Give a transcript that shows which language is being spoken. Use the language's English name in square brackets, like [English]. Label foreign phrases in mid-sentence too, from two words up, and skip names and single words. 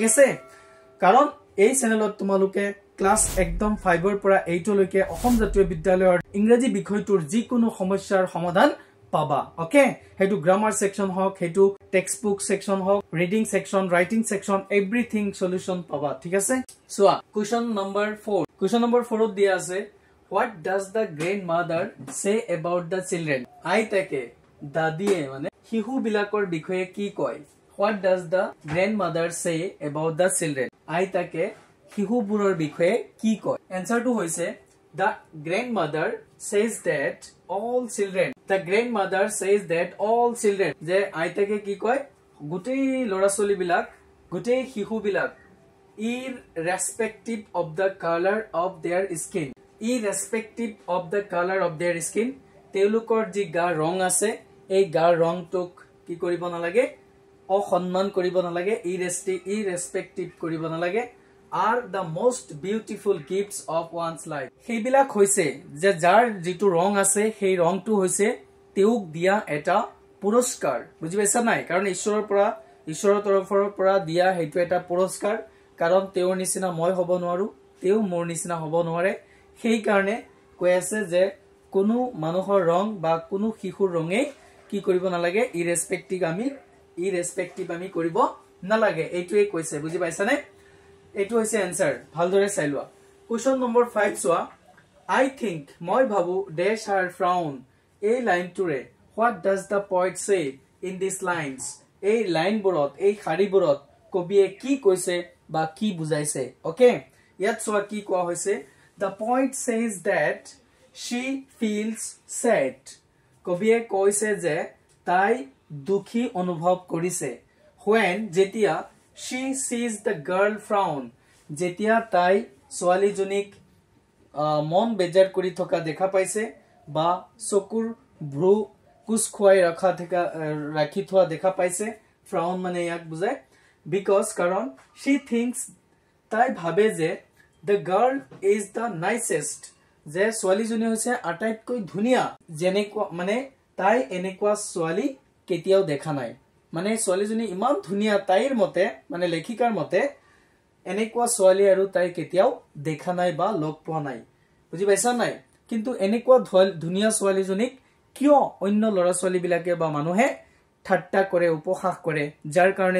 [Assamese] আছে কাৰণ এই চেনেলত তোমালোকে ক্লাস একদম 5 ৰ পৰা 8 লৈকে অসম জাতীয় বিদ্যালয়ৰ ইংৰাজী বিষয়টোৰ যিকোনো সমস্যাৰ সমাধান পাবা ওকে হেতু [English] grammar section [Assamese] হক হেতু [English] text book section [Assamese] হক [English] reading section writing section everything solution [Assamese] পাবা ঠিক আছে সোৱা [English] question number 4 question number 4 [Assamese] ত দিয়া আছে [English] what does the grandmother say about the children [Assamese] আইতাকে দাদিয়ে মানে শিশু বিলাকৰ বিষয়ে কি কয় [English] what does the grandmother say about the children [Assamese] আইতাকে শিশুবোৰৰ বিষয়ে কি কয় আনসাৰটো হৈছে [English] the grandmother says that all children the grandmother says that all children [Assamese] যে আইতাকে কি কয় গুটেই লৰাছলি বিলাক গুটেই শিশুবিলাক [English] irrespective of the color of their skin irrespective of the color of their skin [Assamese] তেওঁলোকৰ যি গাৰ ৰং আছে এই গাৰ ৰংটোক কি কৰিব নালাগে অসন্মান কৰিব নালাগে irrespective কৰিব নালাগে [English] are the most beautiful gifts of one's life [Assamese] সেইবিলাক হৈছে যে যাৰ যিটো ৰং আছে সেই ৰংটো হৈছে তেওঁক দিয়া এটা পুৰস্কাৰ বুজি পাইছা নাই কাৰণ ঈশ্বৰৰ তৰফৰ পৰা দিয়া হেতু এটা পুৰস্কাৰ কাৰণ তেওঁৰ নিচিনা মই হ'ব নোৱাৰো তেওঁ মোৰ নিচিনা হ'ব নোৱাৰে সেই কাৰণে কৈ আছে যে কোনো মানুহৰ ৰং বা কোনো শিশুৰ ৰঙে কি কৰিব নালাগে irrespective আমি কৰিব নালাগে এইটোৱে কৈছে বুজি পাইছানে এইটো হৈছে আনসাৰ ভালদৰে চাই লোৱা [English] question number 5 [Assamese] সোৱা [English] I think [Assamese] মই ভাবো [English] dash her frown [Assamese] এই লাইনটোৰে [English] what does the poet say in these lines [Assamese] এই লাইনবোৰত এই শাৰীবোৰত কবিয়ে কি কৈছে বা কি বুজাইছে ওকে ইয়াত সোৱা কি কোৱা হৈছে [English] the poet says that she feels sad [Assamese] কবিয়ে কৈছে যে তাই দুখী অনুভৱ কৰিছে when যেতিয়া [English] she sees the girl frown [Assamese] যেতিয়া তাই ছোৱালীজনীক মন বেজাৰ কৰি থকা দেখা পাইছে বা চকুৰ ভ্ৰু কুচ খুৱাই ৰাখি থোৱা দেখা পাইছে ফ্ৰাউন মানে ইয়াক বুজায় বিকজ কাৰণ [English] she thinks [Assamese] তাই ভাবে যে [English] the girl is the nicest [Assamese] যে ছোৱালীজনী হৈছে আটাইতকৈ ধুনীয়া যেনেকুৱা মানে তাই এনেকুৱা ছোৱালী কেতিয়াও দেখা নাই মানে ছোৱালীজনী ইমান ধুনীয়া তাইৰ মতে মানে লেখিকাৰ মতে এনেকুৱা ছোৱালী আৰু তাই কেতিয়াও দেখা নাই বা লগ পোৱা নাই বুজি পাইছা নাই কিন্তু এনেকুৱা ধুনীয়া ছোৱালীজনীক কিয় অন্য ল'ৰা ছোৱালী বিলাকে বা মানুহে ঠাট্টা কৰে উপহাস কৰে যাৰ কাৰণে